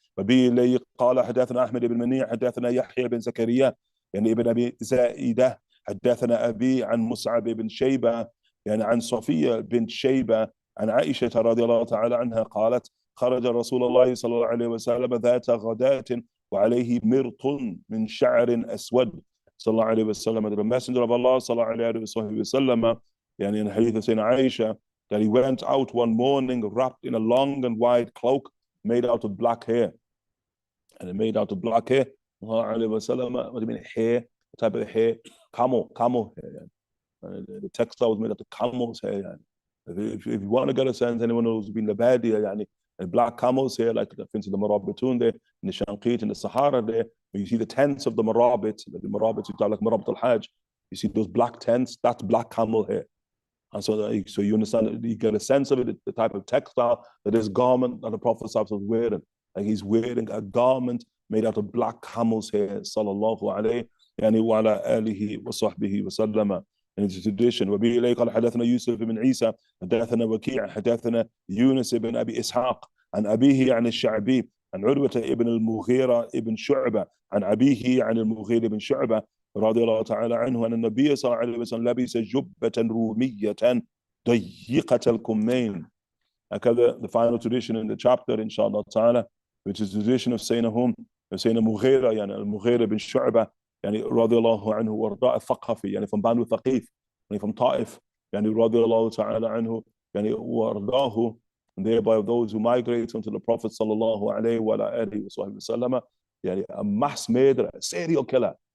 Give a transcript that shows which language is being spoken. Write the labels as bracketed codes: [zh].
[ar] وبه إليه قال حدثنا أحمد بن منيع حدثنا يحيى بن زكريا يعني ابن أبي زائدة حدثنا أبي عن مصعب بن شيبة يعني عن صفية بنت شيبة عن عائشة رضي الله تعالى عنها قالت خرج رسول الله صلى الله عليه وسلم ذات غداة وعليه مرط من شعر أسود صلى الله عليه وسلم. [en] The Messenger of Allah صلى الله عليه وسلم يعني in hadith of Sayyidina Aisha, that he went out one morning wrapped in a long and wide cloak made out of black hair. And it made out of black hair. What do you mean hair? What type of hair? Camel hair. The textile was made out of camel's hair. If you want to get a sense, anyone who's been the Badia, and black camels here, like for instance the Marabitun there, in the Shanqit, in the Sahara there, where you see the tents of the Marabit you call like Marabit al-Hajj, you see those black tents, that's black camel hair. And so you understand, you get a sense of it, the type of textile, that this garment that the Prophet was wearing. Like he's wearing a garment made out of black camel's hair, sallallahu alayhi wa ala alihi wa sahbihi wa sallama. And it's a tradition. [ar] وبه إليه قال حدثنا يوسف بن عيسى حدثنا وكيع حدثنا يونس بن أبي إسحاق عن أبيه عن الشعبي عن عروة ابن المغيرة ابن شعبة عن أبيه عن المغيرة بن شعبة رضي الله تعالى عنه أن النبي صلى الله عليه وسلم لبس جبة رومية ضيقة الكمين. [en] هكذا the final tradition in the chapter inshallah ta'ala, which is the tradition of Sayyidina Mughira, [ar] يعني المغيرة بن شعبة يعني رضي الله عنه وارضاء الثقفي يعني [en] from Banu Thaqif, يعني from Taif, [ar] يعني رضي الله تعالى عنه يعني وارضاه, [en] and thereby those who migrate unto the Prophet sallallahu alayhi wa alihi wa sallam, يعني a mass murderer, serial killer,